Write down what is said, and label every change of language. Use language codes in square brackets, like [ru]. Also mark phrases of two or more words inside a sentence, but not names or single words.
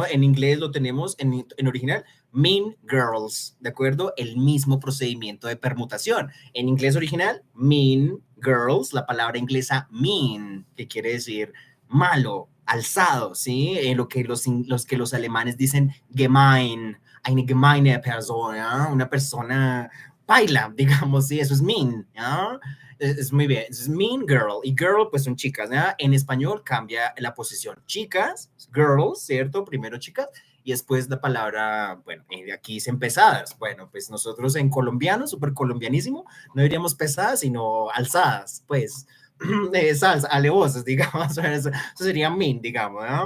[es] En inglés lo tenemos en original, Mean Girls, ¿de acuerdo? El mismo procedimiento de permutación. En inglés original, Mean Girls, la palabra inglesa mean, que quiere decir malo, alzado, ¿sí? Lo que los alemanes dicen [de] gemein, eine gemeine Person, [es] ¿no? Una persona baila, digamos, sí, eso es mean, ¿no? Es muy bien, es Mean Girl y Girl pues son chicas, ¿no? En español cambia la posición, chicas, girls, ¿cierto? Primero chicas y después la palabra, bueno, aquí dicen pesadas, bueno, pues nosotros en colombiano, súper colombianísimo, no diríamos pesadas, sino alzadas, pues salsa, alevosas, digamos, eso sería Mean, digamos, ¿no?